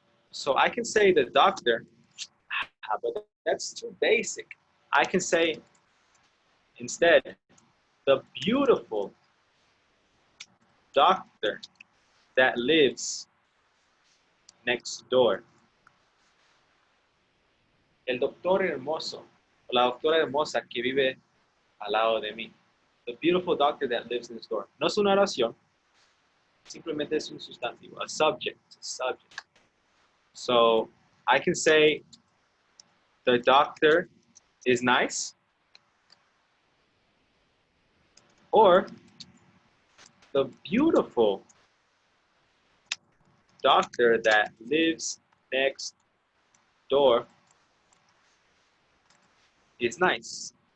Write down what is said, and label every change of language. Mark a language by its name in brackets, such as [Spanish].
[English] So I can say the doctor, but that's too basic. I can say instead, the beautiful doctor that lives next door. [Spanish] El doctor hermoso, o la doctora hermosa que vive al lado de mí. [English] The beautiful doctor that lives next door. No es una oración, simplemente es un sustantivo, a subject, a subject. So I can say the doctor is nice, or the beautiful doctor that lives next door is nice.